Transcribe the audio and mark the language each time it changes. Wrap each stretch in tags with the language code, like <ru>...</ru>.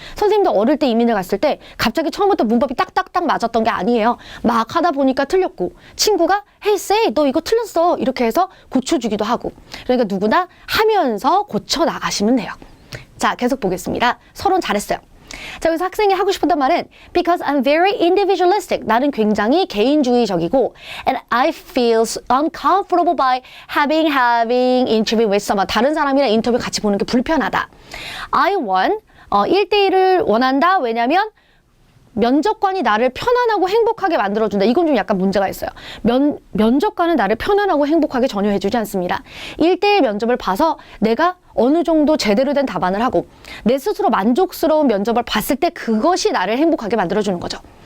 <ko>선생님도 어릴 때 이민을 갔을 때 갑자기 처음부터 문법이 딱딱딱 맞았던 게 아니에요. 막 하다 보니까 틀렸고 친구가 Hey Say 너 이거 틀렸어 이렇게 해서 고쳐주기도 하고 그러니까 누구나 하면서 고쳐 나가시면 돼요. 자 계속 보겠습니다. 서론 잘했어요. 자 여기서 학생이 하고 싶었던 말은</ko> <en>Because I'm very individualistic.</en> <ko>나는 굉장히 개인주의적이고</ko> <en>And I feel uncomfortable by having interview with someone.</en> <ko>다른 사람이랑 인터뷰 같이 보는 게 불편하다.</ko> <en>I want</en> <ko>1대1을 원한다. 왜냐면 면접관이 나를 편안하고 행복하게 만들어준다. 이건 좀 약간 문제가 있어요. 면접관은 나를 편안하고 행복하게 전혀 해주지 않습니다. 1대1 면접을 봐서 내가 어느 정도 제대로 된 답안을 하고 내 스스로 만족스러운 면접을 봤을 때 그것이 나를 행복하게 만들어주는 거죠.</ko>